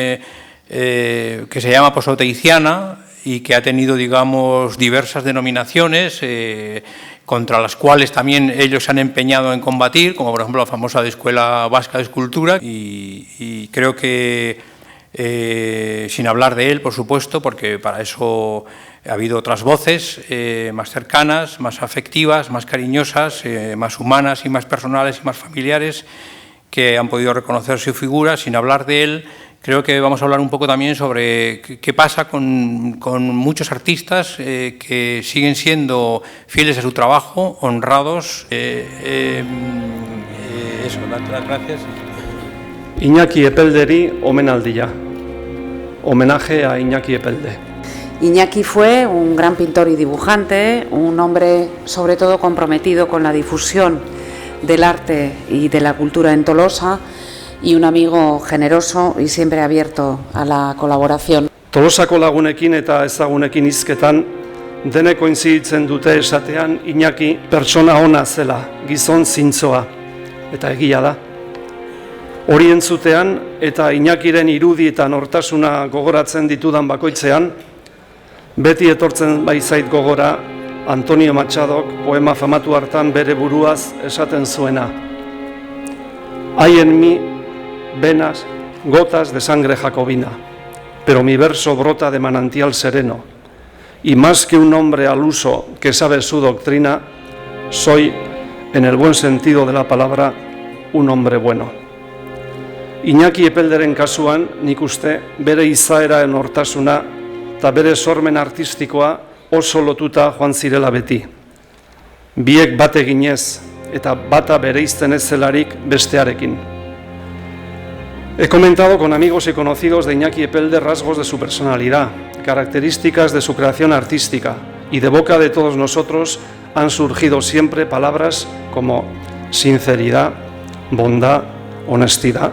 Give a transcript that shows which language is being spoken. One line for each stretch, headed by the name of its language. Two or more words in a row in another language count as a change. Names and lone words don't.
Spanish: que se llama posoteiciana y que ha tenido, digamos, diversas denominaciones contra las cuales también ellos se han empeñado en combatir, como por ejemplo la famosa Escuela Vasca de Escultura, y creo que, sin hablar de él, por supuesto, porque para eso ha habido otras voces más cercanas, más afectivas, más cariñosas, más humanas y más personales y más familiares, que han podido reconocer su figura. Sin hablar de él, creo que vamos a hablar un poco también sobre qué pasa con muchos artistas que siguen siendo fieles a su trabajo, honrados. Eso, las gracias.
Basque: Iñaki Epelderi omenaldia.
Spanish: Homenaje a Iñaki Epelde. Iñaki fue un gran pintor y dibujante, un hombre sobre todo comprometido con la difusión del arte y de la cultura en Tolosa, y un amigo generoso y siempre abierto a la colaboración.
Basque: Tolosako lagunekin eta ezagunekin hizketan denek kointziditzen dute esatean Iñaki pertsona ona zela, gizon zintzoa, eta egia da. Hori entzutean eta Iñakiren irudi eta nortasuna gogoratzen ditudan bakoitzean, beti etortzen baizait gogora Antonio Machadok poema famatu hartan bere buruaz esaten zuena.
Spanish: Hay en mí venas, gotas de sangre jacobina, pero mi verso brota de manantial sereno, y más que un hombre al uso que sabe su doctrina, soy, en el buen sentido de la palabra, un hombre bueno.
Basque: Iñaki Epelderen kasuan, nik uste, bere izaeraren hortasuna eta bere sormen artistikoa oso lotuta joan zirela beti. Biek bat eginez eta bata bereizten ez zelarik bestearekin.
Spanish: He comentado con amigos y conocidos de Iñaki Epelde rasgos de su personalidad, características de su creación artística, y de boca de todos nosotros han surgido siempre palabras como sinceridad, bondad, honestidad.